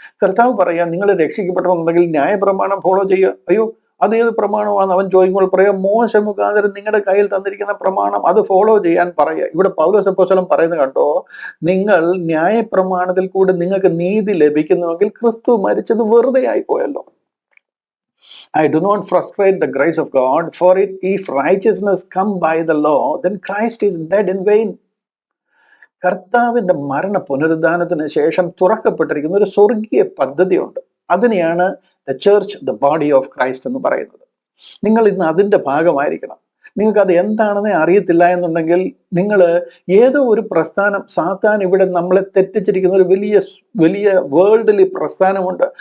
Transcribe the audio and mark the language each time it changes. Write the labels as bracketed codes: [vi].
[ml] കർത്താവ് പറയാം, നിങ്ങൾ രക്ഷിക്കപ്പെടണമെന്നുണ്ടെങ്കിൽ ന്യായ പ്രമാണം ഫോളോ ചെയ്യുക. അയ്യോ, അതേത് പ്രമാണമാണ് അവൻ ചോദിക്കുമ്പോൾ പറയാം, മോശ മുഖാന്തരം നിങ്ങളുടെ കയ്യിൽ തന്നിരിക്കുന്ന പ്രമാണം അത് ഫോളോ ചെയ്യാൻ പറയുക. ഇവിടെ പൗലോസ് അപ്പോസ്തലൻ പറയുന്നത് കണ്ടോ, നിങ്ങൾ ന്യായ പ്രമാണത്തിൽ കൂടി നിങ്ങൾക്ക് നീതി ലഭിക്കുന്നുവെങ്കിൽ ക്രിസ്തു മരിച്ചത് വെറുതെ ആയിപ്പോയല്ലോ. [en] I do not frustrate the grace of God, for if righteousness come by the law, then Christ is dead in vain. [ml] കർത്താവിന്റെ മരണ പുനരുദ്ധാനത്തിന് ശേഷം തുറക്കപ്പെട്ടിരിക്കുന്ന ഒരു സ്വർഗീയ പദ്ധതിയുണ്ട്. അതിനെയാണ് the church, the body of Christ എന്ന് പറയുന്നത്. നിങ്ങൾ ഇന്ന് അതിന്റെ ഭാഗമായിരിക്കണം. നിങ്ങൾക്ക് അത് എന്താണെന്നേ അറിയത്തില്ല എന്നുണ്ടെങ്കിൽ നിങ്ങൾ ഏതോ ഒരു പ്രസ്ഥാനം, സാത്താൻ ഇവിടെ നമ്മളെ തെറ്റിച്ചിരിക്കുന്ന ഒരു വലിയ വേൾഡിലി പ്രസ്ഥാനമുണ്ട്.